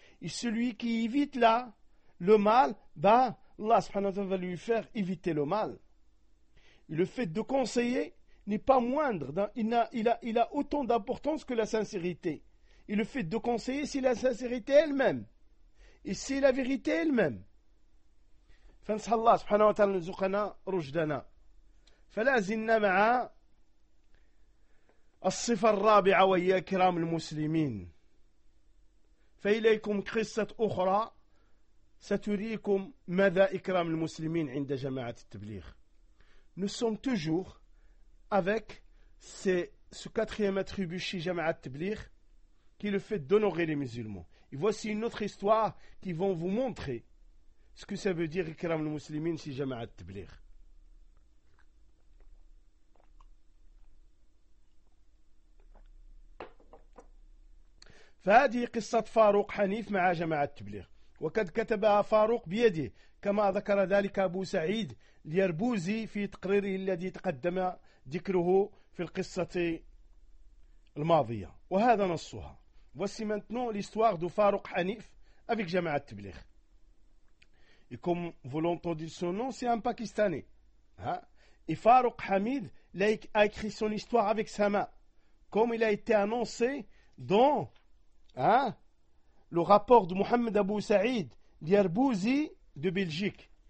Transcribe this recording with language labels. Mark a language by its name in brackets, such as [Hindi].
[French] Et celui qui évite là, le mal, Allah subhanahu wa ta'ala va lui faire éviter le mal. Et le fait de conseiller n'est pas moindre. Il a autant d'importance que la sincérité. Et le fait de conseiller, c'est la sincérité elle-même. Et c'est la vérité elle-même. [Arabic] Allah subhanahu wa ta'ala nous zukana rujdana. فلا زلنا مع الصفة الرابعة وهي كرام المسلمين فإليكم قصة أخرى ستريكم ماذا إكرام المسلمين عند جماعة التبليغ [French] nous sommes toujours avec ce quatrième attribut chez Jamaat Tabligh, qui est le fait d'honorer les musulmans. Et voici une autre histoire qui va vous montrer ce que ça veut dire Ikram le Muslimin chez Jamaat Tabligh. [Arabic] فهذه قصة فاروق حنيف مع جماعة التبليغ وقد كتبها فاروق بيده كما ذكر ذلك أبو سعيد اليربوزي في تقريره الذي تقدم ذكره في القصة الماضية وهذا نصها [French] Voici maintenant l'histoire de فاروق حنيف avec جماعة التبليغ Et comme vous l'entendez son nom, c'est un Pakistanais. Et فاروق حميد a écrit son histoire avec sa main, comme il a été annoncé dans le rapport de Mohamed Abou Saïd d'Yerbouzi de Belgique.